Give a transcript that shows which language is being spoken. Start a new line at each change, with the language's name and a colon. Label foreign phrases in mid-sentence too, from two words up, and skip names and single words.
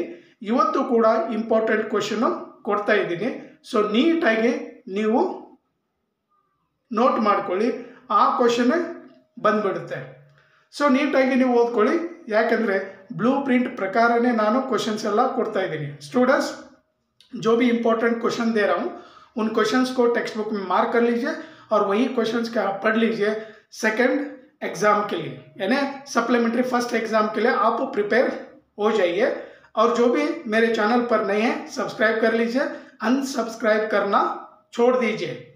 Kannada: ಇವತ್ತು ಕೂಡ
English: important question
Kannada: ಕೊಡ್ತಾ ಇದ್ದೀನಿ। ಸೊ ನೀಟಾಗಿ ನೀವು ನೋಟ್ ಮಾಡ್ಕೊಳ್ಳಿ, ಆ ಕ್ವೆಶ್ಚನ್ನೇ ಬಂದ್ಬಿಡುತ್ತೆ। ಸೊ ನೀಟಾಗಿ ನೀವು ಓದ್ಕೊಳ್ಳಿ, ಯಾಕಂದರೆ
English: blue print
Kannada: ಪ್ರಕಾರನೇ ನಾನು क्वेश्चंस ಎಲ್ಲ ಕೊಡ್ತಾ ಇದ್ದೀನಿ।
Hindi: स्टूडेंट्स, जो भी
English: important question
Hindi: दे रहा हूँ उन क्वेश्चंस को
English: text book
Hindi: में मार्क कर लीजिए और वही क्वेश्चंस का आप पढ़ लीजिए
English: second exam
Hindi: के लिए, यानी
English: supplementary first exam
Hindi: के लिए आप प्रिपेयर हो जाइए। और जो भी मेरे चैनल पर नए हैं सब्सक्राइब कर लीजिए, अनसब्सक्राइब करना छोड़ दीजिए।